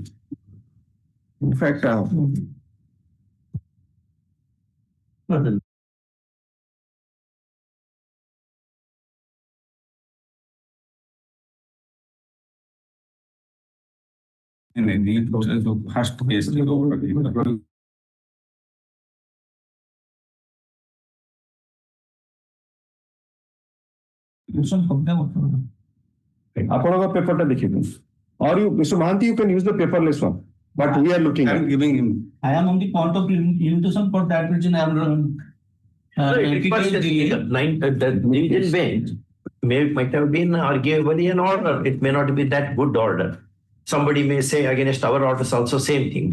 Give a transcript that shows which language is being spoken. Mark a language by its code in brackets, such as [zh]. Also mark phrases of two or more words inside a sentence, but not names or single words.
[en] In fact, And then the first case. [or] ଆପଣଙ୍କ ପେପରଟା ଦେଖିବେ [en] or you Mr. Mahanti, you can use the paperless one, but we are looking I am at giving him. I am on the point of limitation for that reason I am The division bench might have been arguably an order. It may not be that good order. Somebody may say against our orders also same thing.